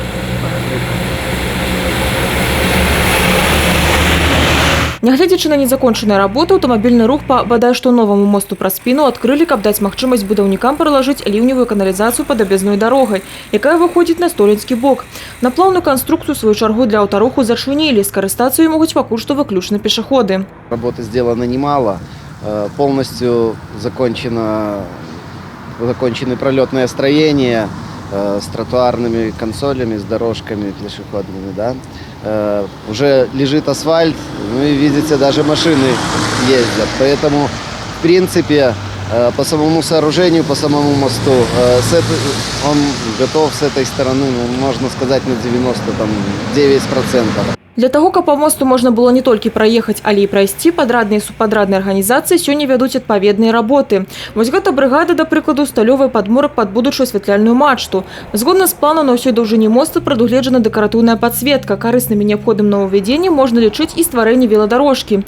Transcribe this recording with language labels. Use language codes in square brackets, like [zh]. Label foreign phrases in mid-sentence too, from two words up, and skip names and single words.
[be] Нягледзячы на незакончаныя работы, аўтамабільны рух па бадай што новаму мосту праз спіну адкрылі, каб даць магчымасць будаўнікам пралажыць ліўневую каналізацыю пад аб'язной дарогай, якая выходзіць на Столінскі бок. На плаўную канструкцию сваю чаргу для аўтаруху зачынілі, скарыстацца ёй могуць пакуль што выключна пешаходы. [ru] Работы сделано немало. Полностью закончены пролетное строение с тротуарными консолями, с дорожками пешеходными. Да? Уже лежит асфальт, ну и видите, даже машины ездят. Поэтому, в принципе, по самому сооружению, по самому мосту, он готов с этой стороны, ну, можно сказать, на 99%. [be] Для таго, каб па мосту можна было не толькі праехаць, але і прайсці, падрадныя і субпадрадныя арганізацыі сёння вядуць адпаведныя работы. Вось гэта брыгада, да прыкладу, сталёвы падмурак пад будучую асвятляльную мачту. Згодна з планам, на ўсёй даўжыні моста прадугледжана дэкаратыўная падсветка. Карыснымі неабходным новаўвядзеннем можна лічыць і стварэнне веладарожкі.